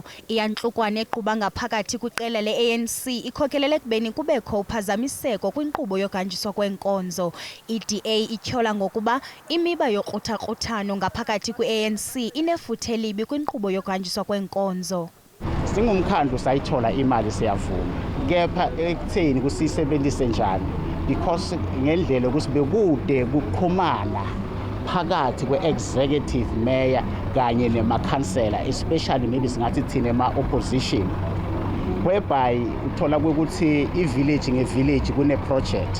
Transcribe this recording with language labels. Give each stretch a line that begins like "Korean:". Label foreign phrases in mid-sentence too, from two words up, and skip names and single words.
Xhosa: Iyantlukwano eqhuba ngaphakathi kwiqela le-ANC ikhokelele ekubeni kubekho uphazamiseko kwinkqubo yokuhanjiswa kwenkonzo. iDA ityhola ngokuba imiba yokrutha-kruthano ngaphakathi kwi-ANC inefuthe libi kwinkqubo yokuhanjiswa kwenkonzo. Singumkhandlu sayithola imali siyavuma.
Zulu: Kepha ekutheni kusisebenzise njani? Because ngendlela ukuthi bekude kuqhumana phakathi kwe-
English: executive mayor
Zulu: kanye nemakhansela,
English: especially maybe
Zulu: singathi thina ema-opposition, whereby uthola ukuthi i-village nge-village kune-project.